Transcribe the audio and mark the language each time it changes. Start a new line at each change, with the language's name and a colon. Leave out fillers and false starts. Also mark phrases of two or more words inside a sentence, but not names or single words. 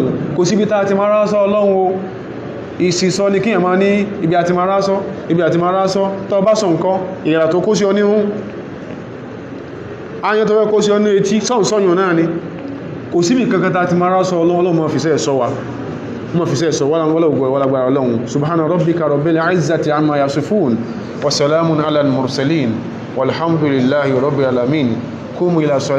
Yoruba: Kò síbi tá ti máa rásọ Ọlọ́run o, ìsìsọ ni kíyàn máa ní ibi àti máa rásọ, ibi àti máa rásọ, tó bá sọ nǹkan ìyàrá tó kó sí ọ níhún, ayọ́ tó fẹ́ kó sí ọ ní etí sọ́yún náà ni. Kò síbi kankan tá ti máa rásọ Ọlọ́run máa fi sẹ́ sọ wa, máa fi sẹ́ sọ wọ́n lágbára Ọlọ́run.
Arabic: سبحان ربك رب العزة عما يصفون وسلام على المرسلين والحمد لله رب العالمين. قوموا إلى